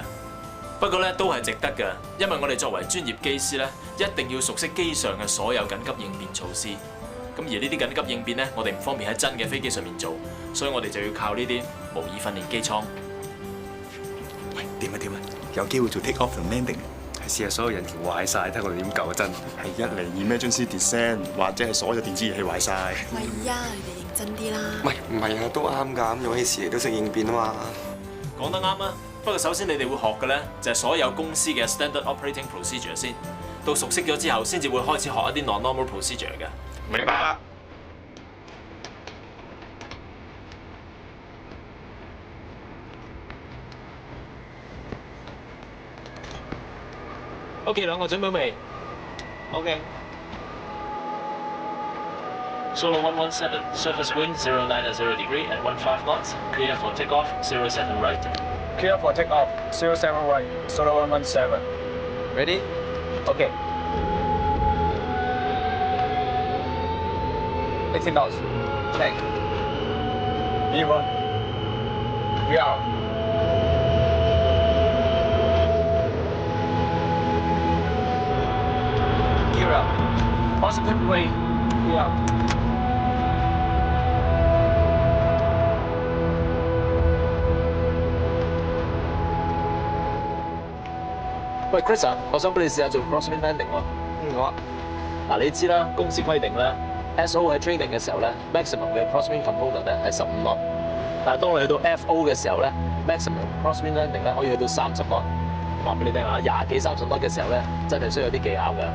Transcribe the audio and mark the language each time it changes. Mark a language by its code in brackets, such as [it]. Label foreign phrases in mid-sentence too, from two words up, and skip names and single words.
[yue] 不過咧都係值得嘅，因為我哋作為專業機師咧，一定要熟悉機上嘅所有緊急應變措施。咁而呢啲緊急應變咧，我哋唔方便喺真嘅飛機上面做，所以我哋就要靠呢啲模擬訓練機艙。喂，點啊？有機會做 [en] take off [yue] 同 landing， 係試下所有引擎壞晒，睇我哋點救真。係一嚟 [en] emergency descent， [yue] 或者係所有電子儀器壞晒。喂呀，你哋認真啲啦。喂，唔係啊，都啱㗎，咁有起事嚟都識應變啊嘛。講得啱啊！不過首先你哋會學嘅咧，就係所有公司嘅 [en] standard operating procedure [yue] 先。到熟悉咗之後，先至會開始學一啲 [en] non-normal procedure [yue] 嘅。明白啦。 [en] OK， [yue] 兩個準備未 [en] ？OK。Solo 117, surface wind 090 degree at 15 knots, clear for takeoff 07 right. Clear for takeoff 07 right, Solo 117. Ready? OK. 18 knots. Check. V1. We are. Gear up. Positive way. We are. [yue] 喂 ，Chris 啊，我想俾你試下做 [en] crosswind landing [yue] 喎。好啊。嗱，你知啦，公司規定咧 ，SO 喺 training 嘅時候咧 ，maximum 嘅 [en] crosswind component [yue] 咧係15 knot。但係當你去到 FO 嘅時候咧 ， [en] maximum crosswind landing [yue] 咧可以去到30 knot。話俾你聽啊，廿幾30 knot 嘅時候咧，真係需要有啲技巧㗎。